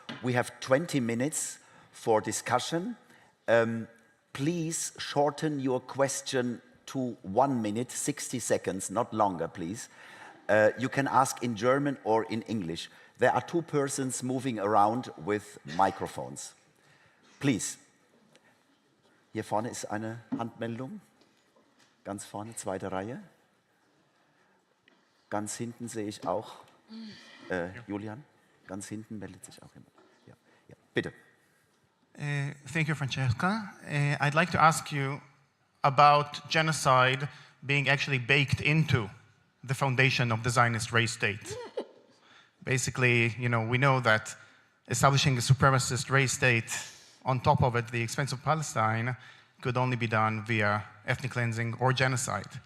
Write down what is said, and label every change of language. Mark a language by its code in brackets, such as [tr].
[en] We have 20 minutes for discussion. Please shorten your question to 1 minute, 60 seconds, not longer, please. You can ask in German or in English. There are 2 persons moving around with microphones. Please. [de] Hier vorne ist eine Handmeldung. Ganz vorne, zweite Reihe. Ganz hinten sehe ich auch Julian. Ganz hinten meldet sich auch jemand. Ja, ja. Bitte. [en] Thank you, Francesca. I'd like to ask you about genocide being actually baked into the foundation of the Zionist race state. Basically, we know that establishing a supremacist race state on top of it, the expense of Palestine, could only be done via ethnic cleansing or genocide.